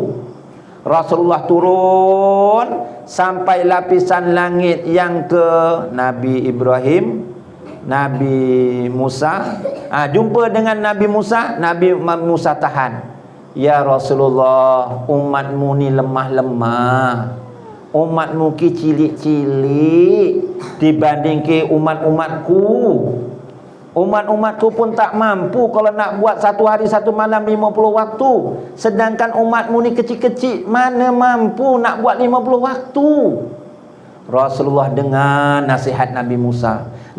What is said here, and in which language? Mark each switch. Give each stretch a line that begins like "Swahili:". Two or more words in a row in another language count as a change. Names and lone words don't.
Malay: Rasulullah turun sampai lapisan langit yang ke Nabi Ibrahim, Nabi Musa. Jumpa dengan Nabi Musa. Nabi Musa tahan. Ya Rasulullah, umatmu ni lemah-lemah,
Javanese: umatmu ki cilik-cilik
Malay: dibanding ke umat-umatku. Umat-umatku pun tak mampu kalau nak buat 1 hari 1 malam 50 waktu. Sedangkan umatmu ni kecil-kecil, mana mampu nak buat 50 waktu. Rasulullah dengar nasihat Nabi Musa.